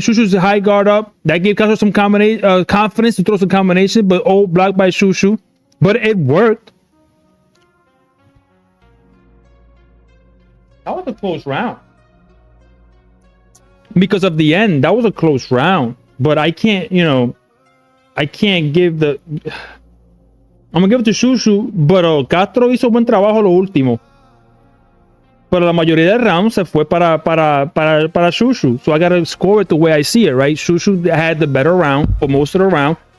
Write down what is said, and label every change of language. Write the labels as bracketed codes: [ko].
[en] Shushu's high guard up. That gave Castro some confidence to throw some combination, but blocked by Shushu. But it worked. That was a close round. Because of the end, that was a close round. But I can't, you know, I can't give the... I'm gonna give it to Shushu, [es] pero Castro hizo buen trabajo lo último. Pero la mayoría del round se fue para Shushu. [en] So I gotta score it the way I see it, right? Shushu had the better round for most of the round.